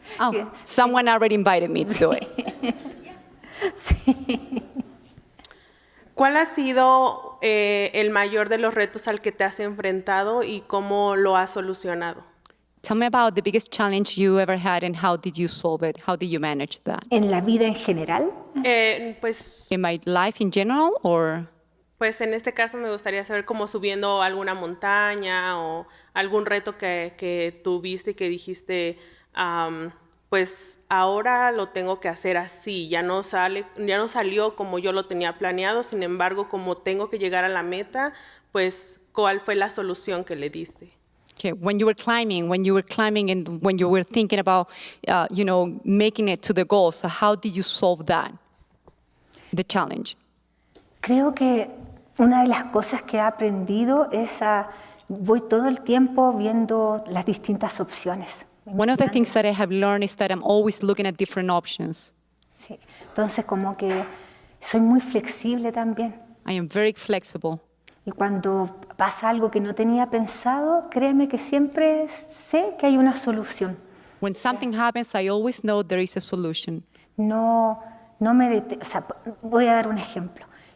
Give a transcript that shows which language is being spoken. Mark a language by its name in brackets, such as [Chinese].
[English] Oh, someone already invited me to do it. [Spanish] Sí. ¿Cuál ha sido el mayor de los retos al que te has enfrentado y cómo lo has solucionado? [English] Tell me about the biggest challenge you ever had and how did you solve it? How did you manage that? [Spanish] ¿En la vida en general? Pues [English] In my life in general or? [Spanish] Pues en este caso me gustaría saber cómo subiendo alguna montaña o algún reto que tuviste y que dijiste, pues ahora lo tengo que hacer así, ya no salió como yo lo tenía planeado, sin embargo, como tengo que llegar a la meta, pues ¿cuál fue la solución que le diste? [English] Okay, when you were climbing and when you were thinking about, making it to the goal, so how did you solve that, the challenge? [Spanish] Creo que una de las cosas que he aprendido es voy todo el tiempo viendo las distintas opciones. [English] One of the things that I have learned is that I'm always looking at different options. [Spanish] Sí, entonces como que soy muy flexible también. [English] I am very flexible. [Spanish] Y cuando pasa algo que no tenía pensado, créeme que siempre sé que hay una solución. [English] When something happens, I always know there is a solution. [Spanish] No o sea, voy a dar un ejemplo.